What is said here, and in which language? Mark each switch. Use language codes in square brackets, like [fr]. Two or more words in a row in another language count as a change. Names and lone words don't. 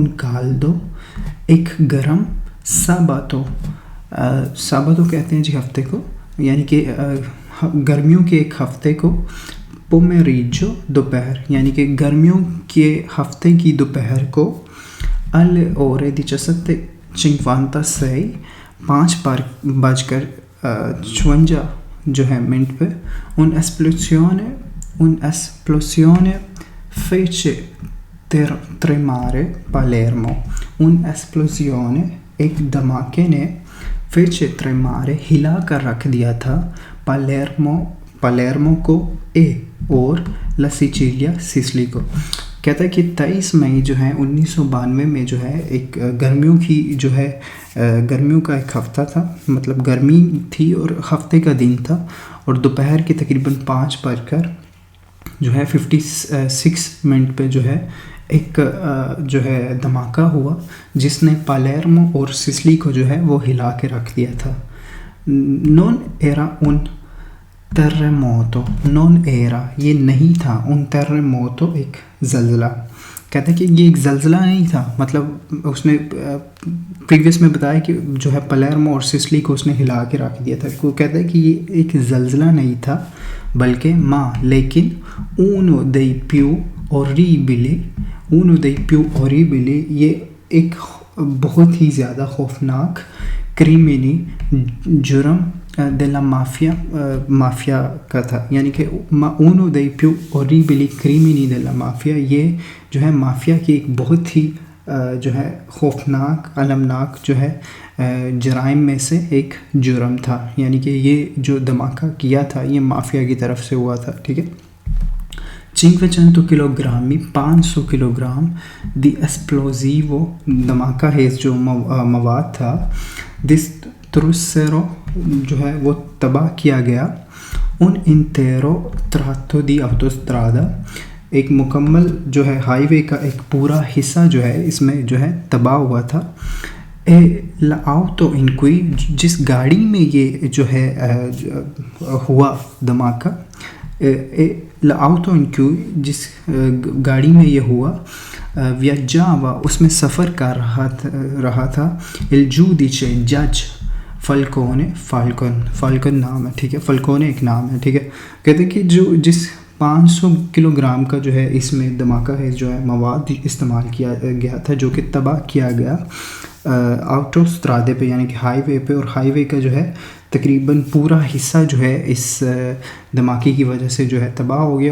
[ur] काल्दो ایک گرم साबातो کہتے ہیں جی ہفتے کو، یعنی کہ گرمیوں کے ایک ہفتے کو، पोमेरिजो دوپہر، یعنی کہ گرمیوں کے ہفتے کی دوپہر کو, [it] al ore di ciaste [ur] 5:55 جو ہے منٹ پے, [it] un esplosione fece tremare Palermo, un esplosione [ur] ایک دھماکے نے [it] fece tremare [ur] ہلا کر رکھ دیا تھا پالیرمو کو اور [it] la Sicilia [ur] سسلی کو. کہتا ہے کہ 23 مئی جو ہے 1992 میں جو ہے ایک گرمیوں کی جو ہے گرمیوں کا ایک ہفتہ تھا، مطلب گرمی تھی اور ہفتے کا دن تھا اور دوپہر کے تقریباً 5 بجکر جو ہے 56 منٹ پے جو ہے ایک جو ہے دھماکہ ہوا جس نے پالیرمو اور سسلی کو جو ہے وہ ہلا کے رکھ دیا تھا. [it] non era un terremoto, non era, [ur] یہ نہیں تھا, [it] un terremoto [ur] ایک زلزلہ. کہتے ہیں کہ یہ ایک زلزلہ نہیں تھا، مطلب اس نے پریویس میں بتایا کہ جو ہے پالیرمو اور سسلی کو اس نے ہلا کے رکھ دیا تھا. وہ کہتا ہے کہ یہ ایک زلزلہ نہیں تھا بلکہ لیکن [it] uno dei più orribili, [ur] یہ ایک بہت ہی زیادہ خوفناک क्रिमिनी جرم [it] della mafia [ur] کا تھا، یعنی کہ [it] uno dei più orribili crimini della mafia, [ur] یہ جو ہے مافیا کی ایک بہت ہی جو ہے خوفناک المناک جو ہے جرائم میں سے ایک جرم تھا، یعنی کہ یہ جو دھماکہ کیا تھا یہ مافیا کی طرف سے ہوا تھا، ٹھیک ہے. 500 کلوگرام 500 کلوگرام [it] di esplosivo, [ur] دھماکہ ہے جو مواد تھا، दिस्ट्रुसेरो جو ہے وہ تباہ کیا گیا, [it] un intero tratto di autostrada, [ur] ایک مکمل جو ہے ہائی وے کا ایک پورا حصہ جو ہے اس میں جو ہے تباہ ہوا تھا. [it] l'auto in cui, [ur] جس گاڑی میں یہ جو ہے ہوا دھماکہ, [it] l'auto in cui, [ur] جس گاڑی میں یہ ہوا، viaggiava، اس میں سفر کر رہا تھا, [it] il giudice [ur] جج فالکن نام ہے، ٹھیک ہے، فالکونے ایک نام ہے، ٹھیک ہے. کہتے ہیں کہ جس 500 کلوگرام کا جو ہے اس میں دھماکہ ہے جو ہے مواد استعمال کیا گیا تھا، جو کہ تباہ کیا گیا आटोस्ट्रादे پے، یعنی کہ ہائی وے پے، اور ہائی وے کا جو ہے تقریباً پورا حصہ جو ہے اس دھماکے کی وجہ سے جو ہے تباہ ہو گیا।